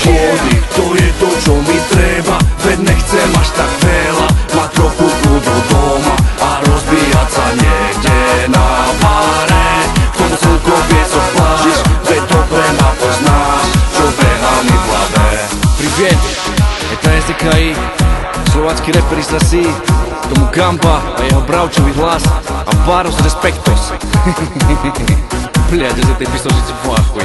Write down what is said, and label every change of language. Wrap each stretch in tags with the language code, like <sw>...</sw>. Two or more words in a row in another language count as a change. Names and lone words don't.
<sk>Vody, to je to, čo mi treba, veď nechcem až tak veľa. Má trochu kľudu doma a rozbíjať sa niekde na bare. K tomu slnko piesok pláž, veď dobre ma poznáš, čo beha mi v hlave.</sk> <ru>Привет, это SDKI,</ru> <sk>slovácky reper</sk> <ru>из России.</ru> <sk>K tomu Gamba a jeho bravčový hlas a Baros Respektos.</sk> <ru>Блядь, из этой песочницы в ахуе.</ru>